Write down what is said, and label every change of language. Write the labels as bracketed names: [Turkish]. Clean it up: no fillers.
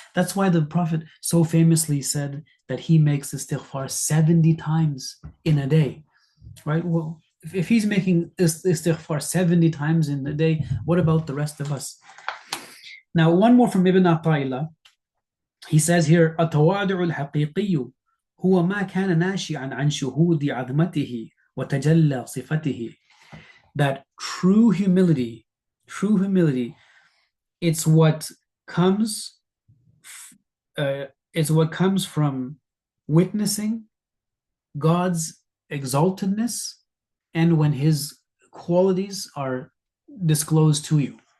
[English] That's why the Prophet so famously said that he makes istighfar 70 times in a day, right? Well, if he's making istighfar 70 times in a day, what about the rest of us? Now, one more from Ibn Ata'illah. He says here, [Arabic] التواضع الحقيقي هو ما كان ناشئا عن شهود عظمته وتجلى صفته. [English] That true humility, it's what comes, it's what comes from witnessing God's exaltedness and when His qualities are disclosed to you.